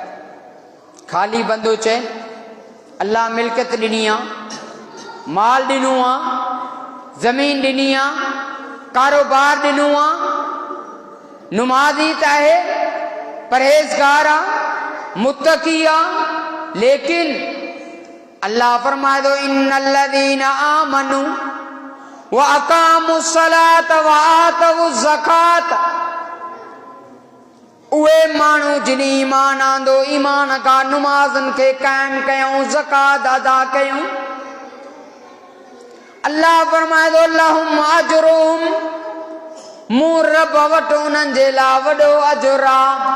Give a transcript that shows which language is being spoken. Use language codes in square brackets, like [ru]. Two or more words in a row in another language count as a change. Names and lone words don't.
[sd] ख़ाली बंदो चए अल्लाह मिल्कियत ॾिनी आहे, माल ॾिनो आहे, ज़मीन ॾिनी आहे, कारोबार ॾिनो आहे, नमाज़ी त आहे, परहेज़गार आहे, मुत्तक़ी आहे, लेकिन अल्लाह फरमाए थो, [ar] إن الذين آمنوا وأقاموا الصلاة وآتوا الزكاة, [sd] उहे माण्हू जिन ईमान आंदो, ईमान खां नमाज़नि खे क़ाइम कयूं, ज़कात अदा कयूं। अल्लाह फरमाए थो, [ar] لهم أجرهم, [sd] मूं रब वटि उन्हनि जे लाइ वॾो अजुर आहे।